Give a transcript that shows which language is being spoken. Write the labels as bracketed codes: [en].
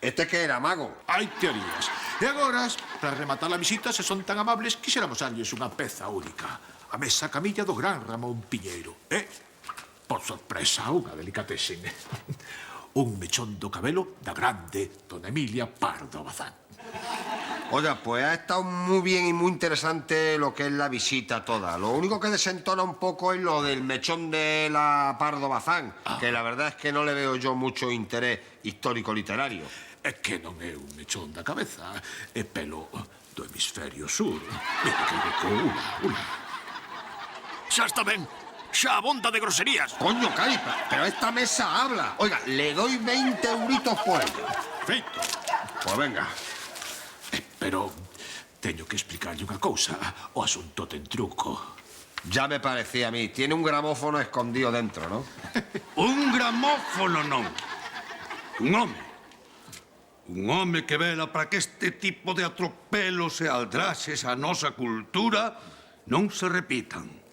[gl] Este que era, mago? Hai teorías. E agora, para rematar a visita, se son tan amables, quixéramos darlles unha peza única. A mesa camilla do gran Ramón Piñeiro. E, por sorpresa, unha delicatessen. Un mechón do cabelo da grande dona Emilia Pardo Bazán. [es] Oiga, pues ha estado muy bien y muy interesante lo que es la visita toda. Lo único que desentona un poco es lo del mechón de la Pardo Bazán, que la verdad es que no le veo yo mucho interés histórico-literario. [gl] É que non é un mechón da cabeza, é pelo do hemisferio sur. [es] Mira que rico, una. [gl] Xa está ben. Xa abonda de groserías. [es] Coño, Cari, pero esta mesa habla. Oiga, le doy 20 euritos por ella. [gl] Feito. [es] Pues venga. [gl] Pero teño que explicarlle unha cousa. O asunto ten truco. [es] Ya me parecía a mí. Tiene un gramófono escondido dentro, ¿no? [gl] Un gramófono non. Un home. Un home que vela para que este tipo de atropelos e aldraxes a nosa cultura non se repitan.